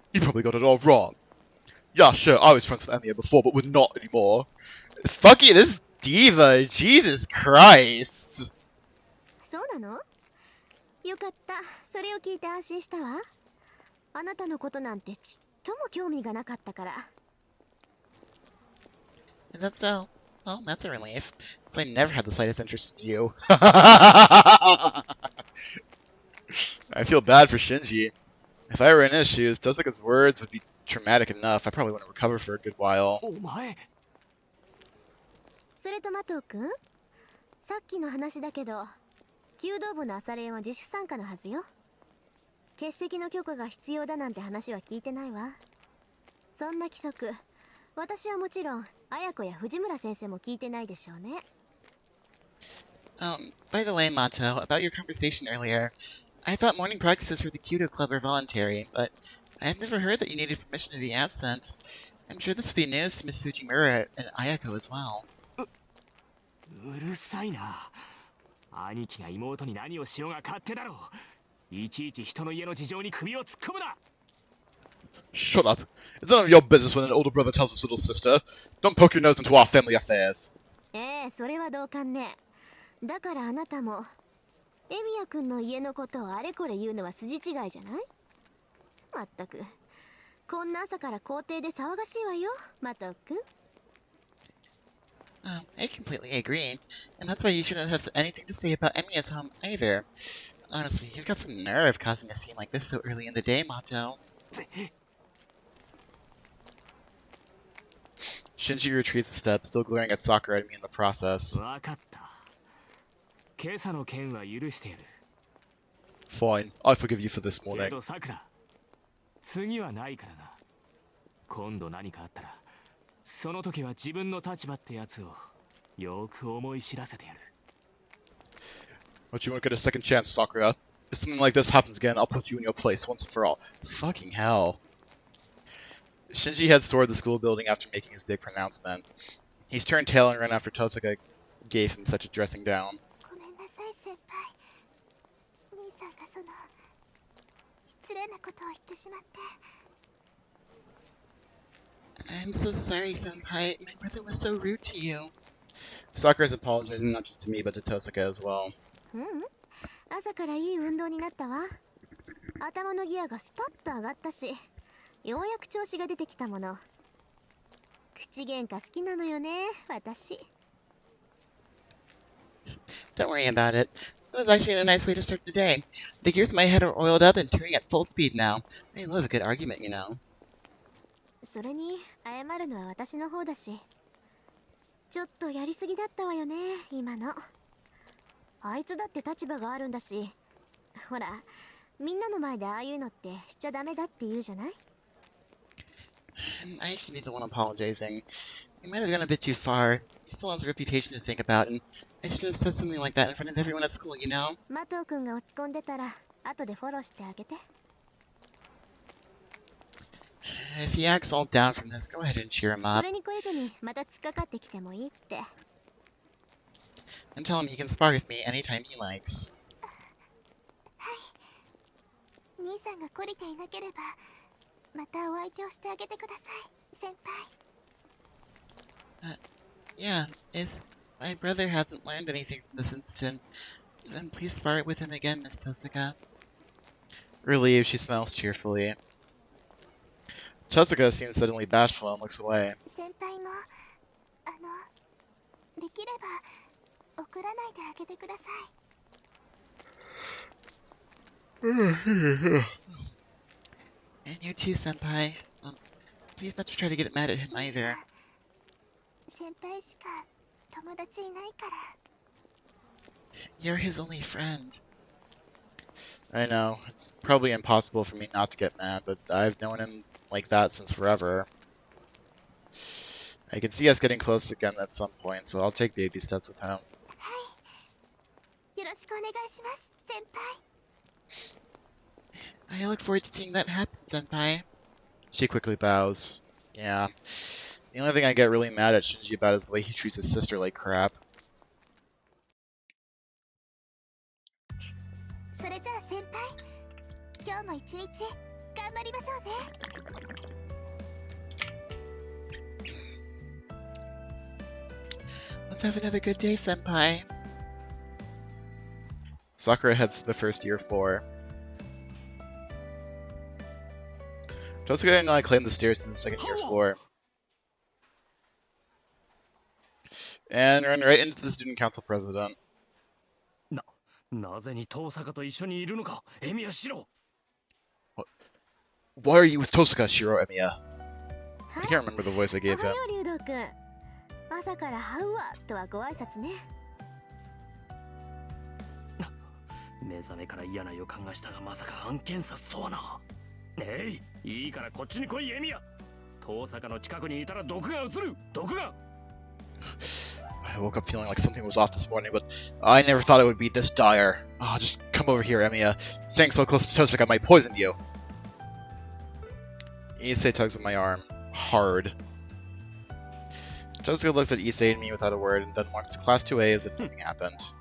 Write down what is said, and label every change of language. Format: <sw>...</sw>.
<en>You probably got it all wrong. Yeah, sure, I was friends with Emiya before, but we're not anymore. Fuck you, this diva, Jesus Christ.</en> <ja>そうなの？よかった。それを聞いて安心したわ。あなたのことなんてちっとも興味がなかったから。</ja> <en>Is that so? Well, that's a relief. So I never had the slightest interest in you. I feel bad for Shinji. If I were in his shoes, Tosaka's words would be traumatic enough. I probably wouldn't recover for a good while.</en> <ja>お前。それとマトウくん、さっきの話だけど、弓道部の朝練は自主参加のはずよ。欠席の許可が必要だなんて話は聞いてないわ。そんな規則、私はもちろん綾子や藤村先生も聞いてないでしょうね。</ja> <en>By the way, Mato, about your conversation earlier, I thought morning practices for the Kyudo Club were voluntary, but I've never heard that you needed permission to be absent. I'm sure this would be news to Miss Fujimura and Ayako as well.</en> <ja>うるさいな。兄貴が妹に何をしようが勝手だろう。いちいち人の家の事情に首を突っ込むな。</ja> <en>Shut up. It's none of your business when an older brother tells his little sister. Don't poke your nose into our family affairs.</en> <ja>ええ、それは同感ね。だからあなたもエミヤくんの家のことをあれこれ言うのは筋違いじゃない？まったく、こんな朝から校庭で騒がしいわよ、マト君。</ja> <en>I completely agree. And that's why you shouldn't have anything to say about Emiya's home either. Honestly, you've got some nerve causing a scene like this so early in the day, Mato. Shinji retreats a step, still glaring at Sakura and me in the process.</en> <ja>わかった。今朝の件は許してやる。</ja> <en>Fine, I forgive you for this</en> <ja>け</ja> <en>morning.</en> <ja>どさくら、次はないからな。今度何かあったら、その時は自分の立場ってやつをよく思い知らせてやる。</ja> <en>But you won't get a second chance, Sakura. If something like this happens again, I'll put you in your place once and for all. Fucking hell. Shinji heads toward the school building after making his big pronouncement. He's turned tail and run after Tosuka gave him such a dressing down.</en> <ja>ごめんなさい先輩。兄さんがその失礼なことを言ってしまって。</ja> <en>I'm so sorry, Senpai. My brother was so rude to you. Sakura's apologizing not just to me, but to Tosuka as well.</en> <ja>うん、朝からいい運動になったわ。頭のギアがスパッと上がったし、ようやく調子が出てきたもの。口喧嘩好きなのよね、私。</ja> <en>Don't worry about it. It was actually a nice way to start the day. The gears in my head are oiled up and turning at full speed now. I love a good argument, you know.</en> <ja>それに謝るのは私の方だし、ちょっとやりすぎだったわよね、今の。あいつだって立場があるんだし、ほら、みんなの前でああいうのってしちゃダメだって言うじゃない？</ja> <en>I should be the one apologizing. We might have gone a bit too far. He still has a reputation to think about, and I shouldn't have said something like that in front of everyone at school, you know?</en> <ja>マトウ君が落ち込んでたら、後でフォローしてあげて。</ja> <en>If he acts all down from this, go ahead and cheer him</en> <ja>そ</ja> <en>up</en> <ja>れに懲りずにまた突っかかってきてもいいって。</ja> <en>and tell him he can spar with me anytime he likes.</en> <ja>兄さんが懲りていなければ、またお相手をしてあげてください、先輩。</ja> <en>Yeah, if my brother hasn't learned anything from this incident, then please spar it with him again, Miss Tosuka. Relieved, she smiles cheerfully. Tosuka seems suddenly bashful and looks away.</en> <ja>先輩も、できれば怒らないであげてください。</ja> <en>And you too, Senpai. Please not to try to get mad at him either.</en> <ja>先輩しか友達いないから。</ja> <en>You're his only friend. I know, it's probably impossible for me not to get mad, but I've known him like that since forever. I can see us getting close again at some point, so I'll take baby steps with him.</en> <ja>はい。よろしくお願いします、先輩。</ja> <en>I look forward to seeing that happen, Senpai. She quickly bows. Yeah. The only thing I get really mad at Shinji about is the way he treats his sister like crap.</en> <ja>それじゃあ先輩、今日も一日頑張りましょうね。</ja> <en>Let's have another good day, Senpai. Sakura heads to the first year floor. Tosuka and I climb the stairs to the second year floor. And run right into the student council president.</en> <ja>なぜに遠坂と一緒にいるのか、エミヤシロ。</ja> <en>Why are you with Tosuka, Shiro Emiya? I can't remember the voice I gave</en> <ja>おは</ja> <en>him.</en> <ja>よう、竜道くん。朝からハウアとはご挨拶ね。目覚めから嫌な予感がしたが、まさか案件殺とはな。えい、いいからこっちに来い、エミヤ。遠坂の近くにいたら毒が移る、毒が。</ja> <en>I woke up feeling like something was off this morning, but I never thought it would be this dire. Oh, just come over here, Emiya. Staying so close to Tosuka might poison you. Issei tugs at my arm. Hard. Tosuka looks at Issei and me without a word, and then walks to Class 2A as if nothing happened.</en>